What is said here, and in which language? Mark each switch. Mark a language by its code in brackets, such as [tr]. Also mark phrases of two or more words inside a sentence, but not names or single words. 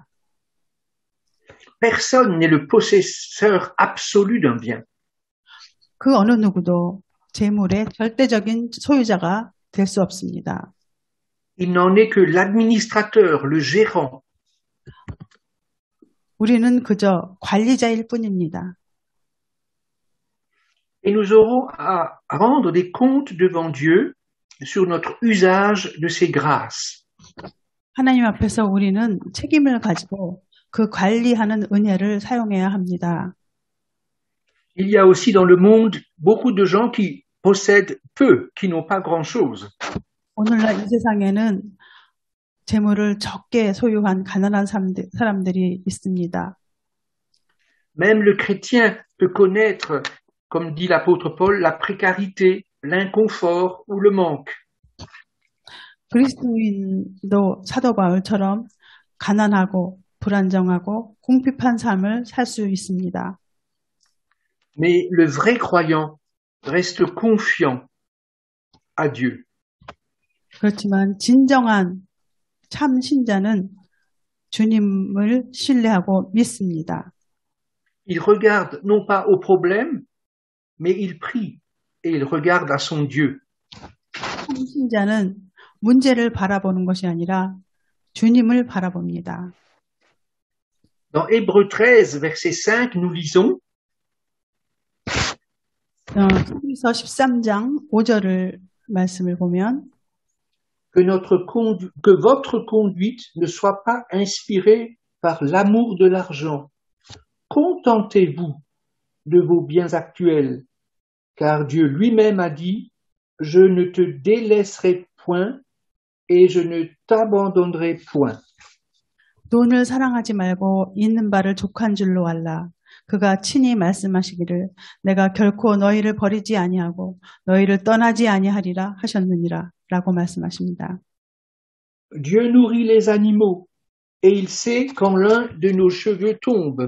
[fr] Personne n'est le possesseur absolu d'un bien. [ko] 그 어느 누구도 재물의 절대적인 소유자가 될 수 없습니다. [fr] Il n'en est que l'administrateur, le gérant. [ko] 우리는 그저 관리자일 뿐입니다. [fr] Et nous aurons à rendre des comptes devant Dieu sur notre usage de ses grâces. [ko] 하나님 앞에서 우리는 책임을 가지고 그 관리하는 은혜를 사용해야 합니다. [fr] Il y a aussi dans le monde beaucoup de gens qui possèdent peu, qui n'ont pas grand-chose. [ko] 오늘날 이 세상에는 재물을 적게 소유한 가난한 사람들이 있습니다. [fr] Même le chrétien peut connaître, comme dit l'apôtre Paul, la précarité, l'inconfort ou le manque. [ko] 그리스도인도 사도 바울처럼 가난하고 불안정하고 궁핍한 삶을 살 수 있습니다. [fr] Mais le vrai croyant reste confiant à Dieu. [ko] 그렇지만 진정한 참 신자는 주님을 신뢰하고 믿습니다. [fr] Il regarde non pas au problème, mais il prie et il regarde à son Dieu. [ko] 참 신자는 문제를 바라보는 것이 아니라 주님을 바라봅니다. [fr] Dans Hébreux 13, verset 5, nous lisons [ko] 히브리서 13장 5절을 말씀을 보면 [fr] que votre conduite ne soit pas inspirée par l'amour de l'argent. Contentez-vous de vos biens actuels, car Dieu lui-même a dit, je ne te délaisserai point et je ne t'abandonnerai point. [ko] 돈을 사랑하지 말고 있는 바를 족한 줄로 알라. 그가 친히 말씀하시기를 내가 결코 너희를 버리지 아니하고 너희를 떠나지 아니하리라 하셨느니라 라고 말씀하십니다. [fr] Dieu nourrit les animaux et il sait quand l'un de nos cheveux tombe.